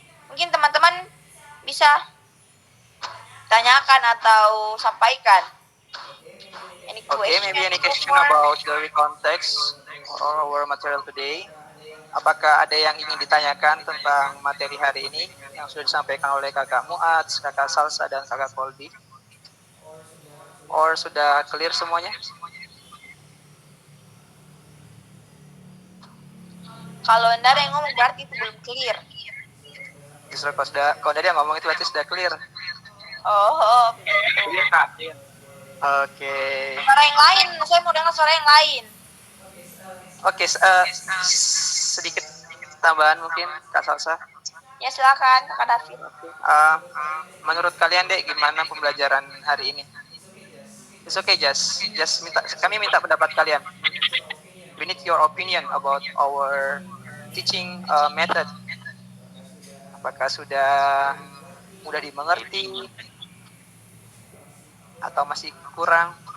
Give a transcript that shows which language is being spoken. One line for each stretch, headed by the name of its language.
Indonesian: Mungkin teman-teman bisa tanyakan atau sampaikan.
English: Okay, maybe any question about the context or our material today?
Indonesian: Apakah ada yang ingin ditanyakan tentang materi hari ini yang sudah disampaikan oleh kakak Muats, kakak Salsa, dan kakak Kolbi? Or sudah clear semuanya? Kalau Anda ada yang ngomong berarti itu belum clear. Justru kalau ada yang ngomong itu berarti sudah clear. Oh. Clear, Kak. Oke. Suara yang lain, saya mau dengar suara yang lain. Oke, sedikit tambahan mungkin Kak Salsa. Ya silakan Kak David. Menurut kalian dek gimana pembelajaran hari ini?
English: It's okay, just
Indonesian: kami minta pendapat kalian.
English: We need your opinion about our teaching method.
Indonesian: Apakah sudah mudah dimengerti atau masih kurang?